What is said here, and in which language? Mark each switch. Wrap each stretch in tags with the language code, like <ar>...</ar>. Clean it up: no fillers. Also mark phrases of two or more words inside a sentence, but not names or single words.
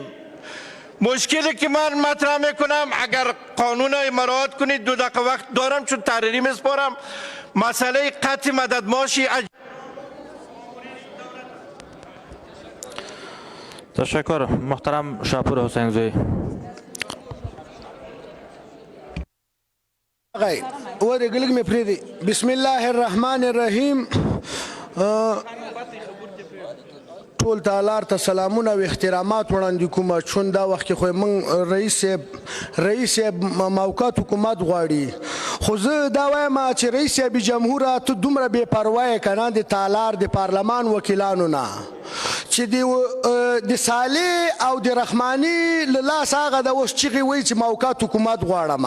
<fa>مشکلی که من مطرح میکنم، اگر قانون های مراعات کنید، 2 دقیقه وقت دارم چون تحریری میسپارم، مسئله قطع مدد معاشی. تشکر. محترم شاپور حسین زوی.</fa> <ar>بسم الله الرحمن الرحیم.</ar> <ps>ټول تالار ته سلامونه او احترامات وړاندې کوم. چون دا وخت کې خو موږ رئیس موقت حکومت غواړي، خو زه دا وایم چې رئیس جمهور ته دومره بې پروا که نه د تالار د پارلمان وکیلانو نه چې د صالح او د رحماني له لاسه هغه د اوس چغې وایي چې موقت حکومت غواړم.</ps>